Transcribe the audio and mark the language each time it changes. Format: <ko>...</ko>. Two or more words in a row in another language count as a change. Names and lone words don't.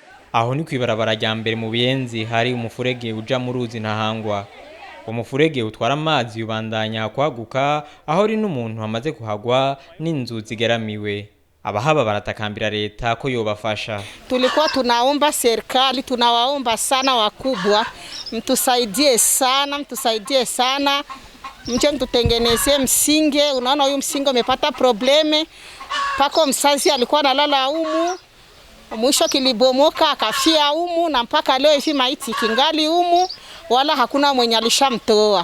<rn>Aho ni kwibarabara rya mbere mu Buyenzi hari umufurege uja mu ruzi ntahangwa. Umufurege utwara amazi ubandanya kwaguka aho ri n'umuntu amaze kuhagwa n'inzu zigeramiwe. Abahaba baratakambira leta ko yobafasha.</rn> <sw>Tulikuwa tunaomba serikali, tunawaomba sana wakubwa, mtusaidie sana. Mje mtutengenezee msinge. Unaona huyu msinge umepata probleme. Pako msazi alikuwa analala humu. Mwisho kilibomoka akafia humu na mpaka leo hivi maiti kingali humu wala hakuna mwenye alishamtoa.</sw>